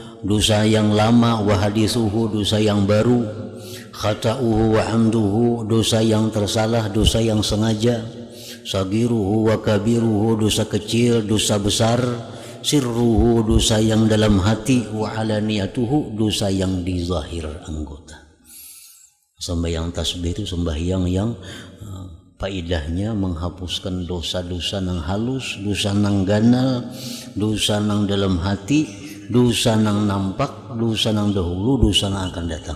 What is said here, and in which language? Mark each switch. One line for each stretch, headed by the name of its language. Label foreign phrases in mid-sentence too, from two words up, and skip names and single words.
Indonesian: dosa yang lama,
Arabic: وحديثه,
Indonesian: dosa yang baru,
Arabic: خطؤه وعمده,
Indonesian: dosa yang tersalah, dosa yang sengaja,
Arabic: صغيره وكبيره,
Indonesian: dosa kecil, dosa besar, sirruhu, dosa yang dalam hati,
Arabic: وعلانيته,
Indonesian: dosa yang di zahir anggota.
Banjar: Sembahyang tasbih itu sembahyang yang faidahnya menghapuskan dosa-dosa nang halus, dosa nang ganal, dosa nang dalam hati, dosa nang nampak, dosa nang dahulu, dosa nang akan datang.